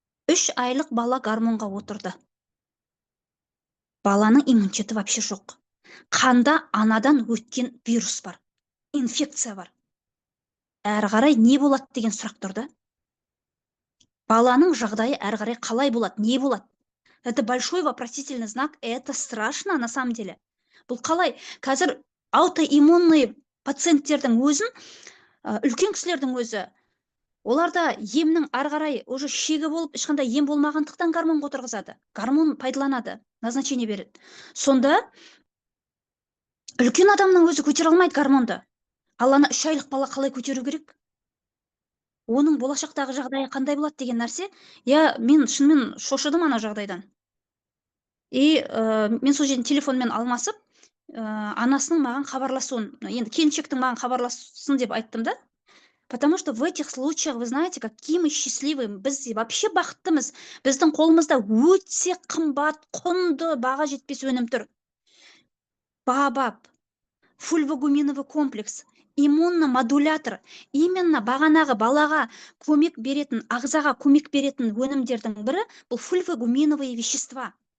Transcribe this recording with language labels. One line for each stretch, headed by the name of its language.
Kazakh: 3 айлық бала гормонға отырды. Баланың иммунитеті вообще жоқ. Қанда анадан өткен вирус бар, инфекция бар. Әрі қарай не болады деген сұрақ тұрды. Баланың жағдайы әрі қарай қалай болады, не болады?
Russian: Это большой вопросительный знак, это страшно на самом деле.
Kazakh: Бұл қалай? Қазір аутоиммунный пациенттердің өзін, үлкен кісілердің өзі, оларда емнің әрі қарай уже шегі болып, ешқандай ем болмағандықтан гормон отырғызады. Гормон пайдаланады, назначение береді. Сонда үлкен адамның өзі көтере алмайды гормонды. Ал ана 3 айлық бала қалай көтеру керек? Оның болашақтағы жағдайы қандай болады деген нәрсе? Мен шынымен шошыдым ана жағдайдан. И мен сол жерден телефонмен алмасып, анасының маған хабарласуын, енді келіншектің маған хабарласын деп айттым да.
Russian: Потому что в этих случаях, вы знаете, какие мы счастливые,
Kazakh: біз вообще бақыттымыз. Біздің қолымызда өте қымбат, құнды, баға жетпес өнім тұр. Баобаб, фульвогуминовый комплекс, иммуномодулятор, именно бағанағы балаға көмек беретін, ағзаға көмек беретін өнімдердің бірі бұл фульвогуминовые вещества.